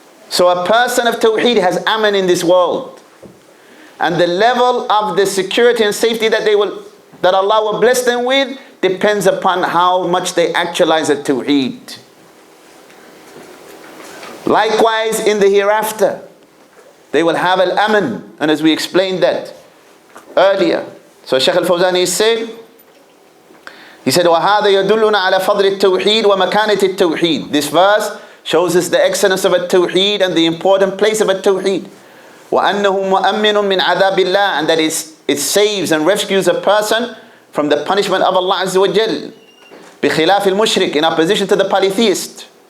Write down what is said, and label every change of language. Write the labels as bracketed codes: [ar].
[en] So a person of Tawheed has aman in this world. And the level of the security and safety that Allah will bless them with depends upon how much they actualize the Tawheed. Likewise in the hereafter, they will have al-aman. And as we explained that earlier. [ar] So Shaykh al-Fawzani said, وَهَذَا يَدُلُّنَا عَلَى فَضْلِ التَّوْحِيدِ وَمَكَانَةِ التَّوْحِيدِ. [en] This verse shows us the excellence of al-Tawheed and the important place of al-Tawheed. [ar] وَأَنَّهُ مُؤَمِّنٌ مِّنْ عَذَابِ اللَّهِ. [en] And that it saves and rescues a person from the punishment of Allah Azza wa Jal. [ar] بِخِلَافِ الْمُشْرِكِ. [en] In opposition to the polytheist.